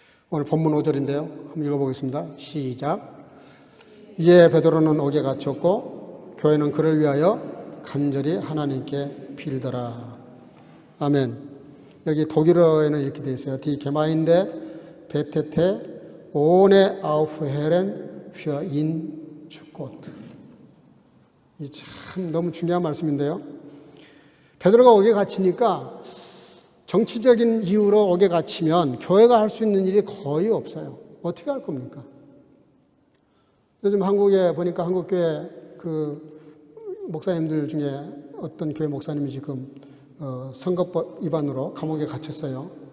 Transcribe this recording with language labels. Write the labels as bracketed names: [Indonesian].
[Korean] 오늘 본문 5절인데요. 한번 읽어보겠습니다. 시작. 이에 베드로는 옥에 갇혔고 교회는 그를 위하여 간절히 하나님께 빌더라. 아멘. 여기 독일어에는 이렇게 되어 있어요. [German] Die Gemeinde betete ohne aufhören für ihn zu Gott. [Korean] 이 참 너무 중요한 말씀인데요. 베드로가 옥에 갇히니까 정치적인 이유로 옥에 갇히면 교회가 할 수 있는 일이 거의 없어요. 어떻게 할 겁니까? 요즘 한국에 보니까 한국교회 그 목사님들 중에 어떤 교회 목사님이 지금 선거법 위반으로 감옥에 갇혔어요.